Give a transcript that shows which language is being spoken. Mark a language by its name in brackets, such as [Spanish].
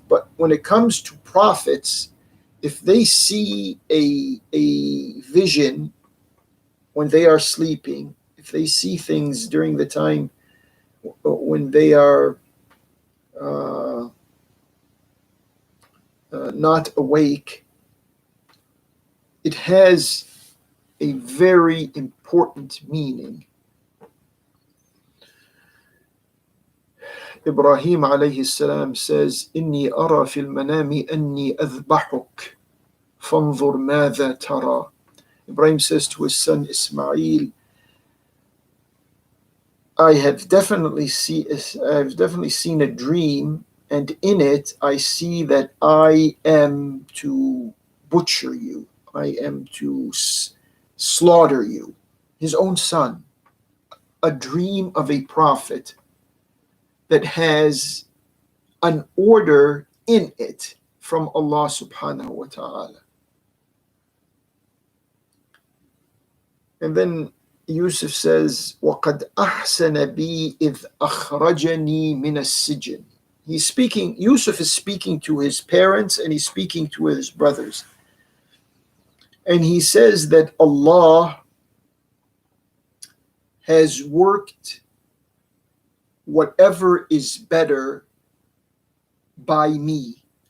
[English] But when it comes to prophets, if they see a vision when they are sleeping, if they see things during the time when they are not awake, it has a very important meaning. Ibrahim alayhi salam says, [Arabic] إني أرى في المنام أني أذبحك فانظر ماذا ترى. [English] Ibrahim says to his son Ismail, I've definitely seen a dream, and in it I see that I am to butcher you. I am to slaughter you. His own son. A dream of a prophet that has an order in it from Allah subhanahu wa ta'ala. And then Yusuf says, [Arabic] وَقَدْ أَحْسَنَ بِي إِذْ أَخْرَجَنِي مِنَ السِّجْنِ. [English] Yusuf is speaking to his parents and he's speaking to his brothers. And he says that Allah has worked whatever is better by me.